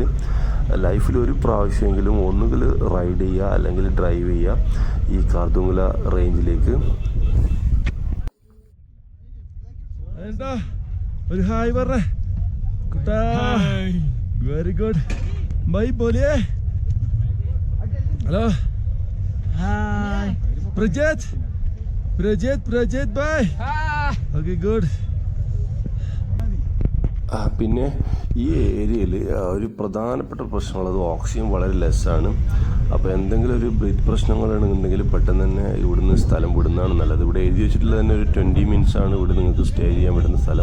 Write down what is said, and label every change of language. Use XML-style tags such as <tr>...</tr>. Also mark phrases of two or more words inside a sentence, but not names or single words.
<ml>ലൈഫിൽ ഒരു പ്രാവശ്യമെങ്കിലും ഒന്നുകിൽ റൈഡ് ചെയ്യുക അല്ലെങ്കിൽ ഡ്രൈവ് ചെയ്യുക ഈ കാർദുംഗ്ല റേഞ്ചിലേക്ക്. ഒരു ഹായ് പറഞ്ഞേ കുട്ടാ.</ml> <en>Very good.</en> <hi>भाई बोलिए.</hi> <en>Hello, hi.</en> <hi>प्रजित भाई.</hi> <en>OK, good.</en> <ml>പിന്നെ ഈ ഏരിയയിൽ ഒരു പ്രധാനപ്പെട്ട പ്രശ്നമുള്ളത് ഓക്സിജൻ വളരെ ലെസ്സാണ്. അപ്പോൾ എന്തെങ്കിലും ഒരു ബ്രീത്ത് പ്രശ്നങ്ങളാണെന്നുണ്ടെങ്കിൽ പെട്ടെന്ന് തന്നെ ഇവിടുന്ന് സ്ഥലം വിടുന്നതാണ് നല്ലത്. ഇവിടെ എഴുതി വെച്ചിട്ടുള്ളത് തന്നെ ഒരു 20 മിനിറ്റ്സ് ആണ് ഇവിടെ നിങ്ങൾക്ക് സ്റ്റേ ചെയ്യാൻ വിടുന്ന സ്ഥലം.</ml>